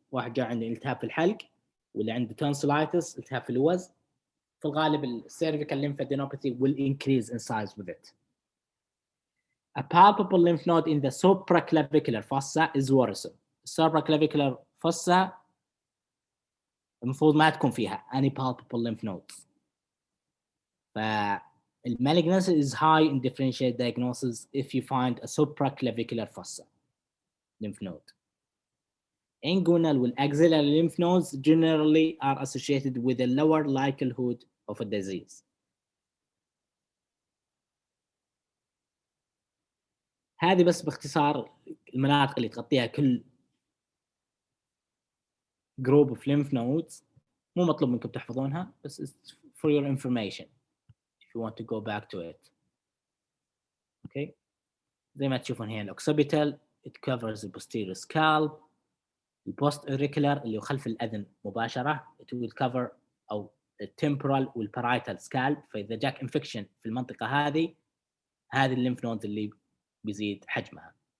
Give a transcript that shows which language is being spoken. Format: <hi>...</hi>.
<ar>واحد جاء عنده التهاب في الحلق واللي عنده tonsillitis التهاب في اللوز. في الغالب</ar> <en>cervical lymphadenopathy will increase in size with it. A palpable lymph node in the supraclavicular fossa is worrisome. Supraclavicular fossa</en> <ar>المفروض ما تكون فيها</ar> <en>any palpable lymph nodes. Malignancy is high in differentiated diagnosis if you find a supraclavicular fossa lymph node. Inguinal and axillary lymph nodes generally are associated with a lower likelihood of a disease.</en> <ar>هذه بس باختصار المناطق اللي تغطيها كل group of lymph nodes. مو مطلوب منكم تحفظونها بس</ar> <en>for your information if you want to go back to it.</en> <ar>Okay. زي ما تشوفون هنا الأوكسيبيتال</ar> <en>it covers the posterior scalp.</en> <ar>البوست auricular اللي هو خلف الأذن مباشرة</ar> <en>it will cover</en> <ar>أو الtemporal والparietal scalp. فإذا جاك infection في المنطقة هذه الليمف نود اللي بيزيد حجمها.</ar>